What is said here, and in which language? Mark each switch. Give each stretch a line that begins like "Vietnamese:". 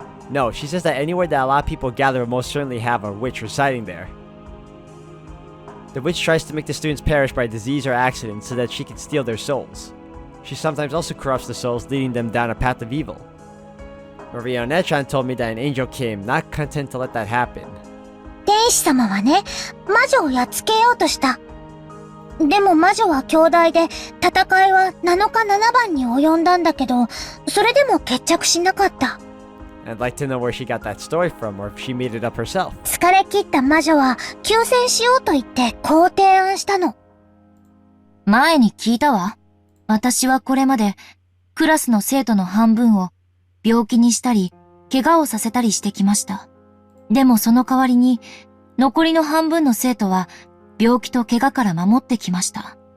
English: No, she says that anywhere that a lot of people gather will most certainly have a witch residing there. The witch tries to make the students perish by disease or accident so that she can steal their souls. She sometimes also corrupts the souls, leading them down a path of evil. Maria and Ange told me that an angel came, not content to let that happen.
Japanese: 天使様はね、魔女をやっつけようとした。でも魔女は兄弟で、戦いは7日7番に及んだんだけど、それでも決着しなかった。
English: I'd like to know where she got that story from, or if she made it up herself.
Japanese: 疲れ切った魔女は休戦しようと言ってこう提案したの。前に聞いたわ。私はこれまでクラスの生徒の半分を病気にしたり、怪我をさせたりしてきました。でもその代わりに残りの半分の生徒は病気と怪我から守ってきました。